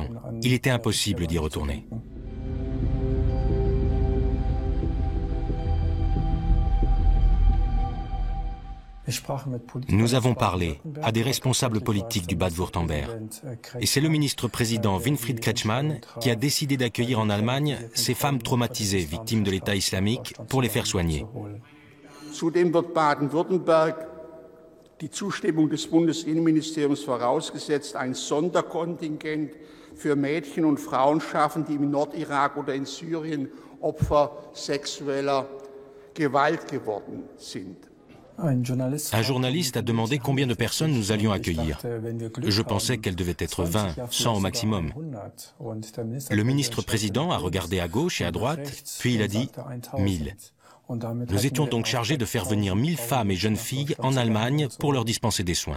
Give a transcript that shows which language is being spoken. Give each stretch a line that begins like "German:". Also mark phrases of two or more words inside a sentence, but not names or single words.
French: Il était impossible d'y retourner. Nous avons parlé à des responsables politiques du Bade-Württemberg. Et c'est le ministre-président Winfried Kretschmann qui a décidé d'accueillir en Allemagne ces femmes traumatisées, victimes de l'État islamique, pour les faire soigner.
German: Zudem wird Baden-Württemberg die Zustimmung des Bundesinnenministeriums vorausgesetzt, ein Sonderkontingent für Mädchen und Frauen schaffen, die im Nordirak oder in Syrien Opfer sexueller Gewalt geworden sind.
French: Un journaliste a demandé combien de personnes nous allions accueillir. Je pensais qu'elles devaient être 20, 100 au maximum. Le ministre-président a regardé à gauche et à droite, puis il a dit 1000. Nous étions donc chargés de faire venir 1000 femmes et jeunes filles en Allemagne pour leur dispenser des soins.